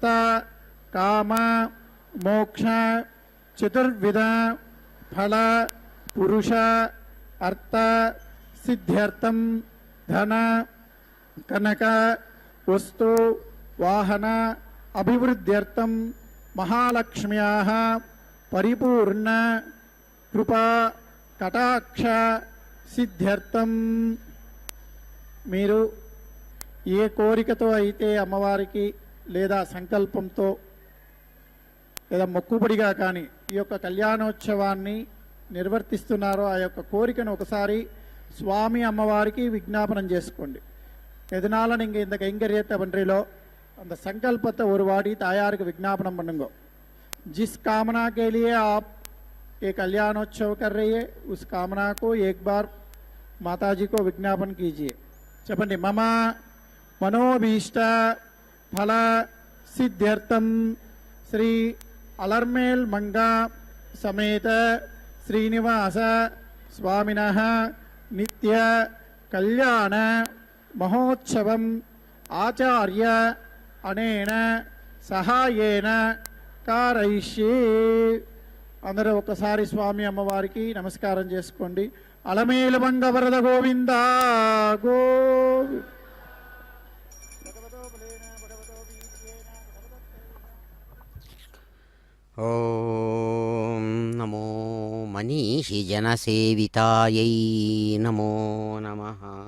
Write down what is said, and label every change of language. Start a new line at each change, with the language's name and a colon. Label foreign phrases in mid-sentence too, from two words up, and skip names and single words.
Sanskrit: కామ మోక్ష చతుర్విధ ఫల పురుష అర్థ సిద్ధ్యర్థం ధన కనక వస్తు వాహన అభివృద్ధ్యర్థం మహాలక్ష్మ్యాః పరిపూర్ణ కృపా కటాక్ష సిద్ధ్యర్థం.
Telugu: మీరు ఏ కోరికతో అయితే అమ్మవారికి లేదా సంకల్పంతో లేదా మొక్కుబడిగా కానీ ఈ యొక్క కళ్యాణోత్సవాన్ని నిర్వర్తిస్తున్నారో ఆ యొక్క కోరికను ఒకసారి స్వామి అమ్మవారికి విజ్ఞాపనం చేసుకోండి.
Tamil: எதனால நீங்கள் இந்த கைங்கரியத்தை பண்றீங்களோ அந்த संकल्पத்தை ஒரு வாடி தாயாருக்கு விஜாபனம் பண்ணுங்க.
Hindi: जिस कामना के लिए आप ये कल्याणोत्सव कर रही है, उस कामना को एक बार माताजी को विज्ञापन कीजिए।
Sanskrit: चपंडी मम मनोभीष्ट फल सिद्ध्यर्थम श्री अलर्मेल मंगा समेत श्रीनिवास स्वामिनः नित्य कल्याण महोत्सवम आचार्य अनेन सहायेन कारयिष्ये।
Telugu: అందరూ ఒకసారి స్వామి అమ్మవారికి నమస్కారం చేసుకోండి. అలమేలుమంగ వరద గోవింద గోవి.
Sanskrit: ఓం నమో మనీషి జనసేవితాయై నమో నమః.